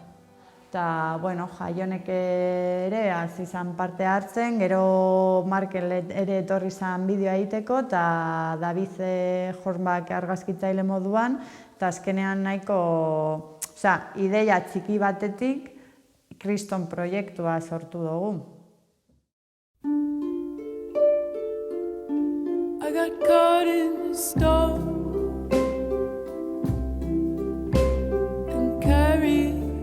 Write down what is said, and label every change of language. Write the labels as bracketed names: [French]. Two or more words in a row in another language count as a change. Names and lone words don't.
[Basque] Eta, Jonek ere izan parte hartzen, gero Markel ere etorri zan bideoa egiteko, eta David Hornbak argazkitzaile moduan, eta azkenean nahiko, ideia txiki batetik kriston proiektua sortu dugu. [English] I got caught in the storm and carried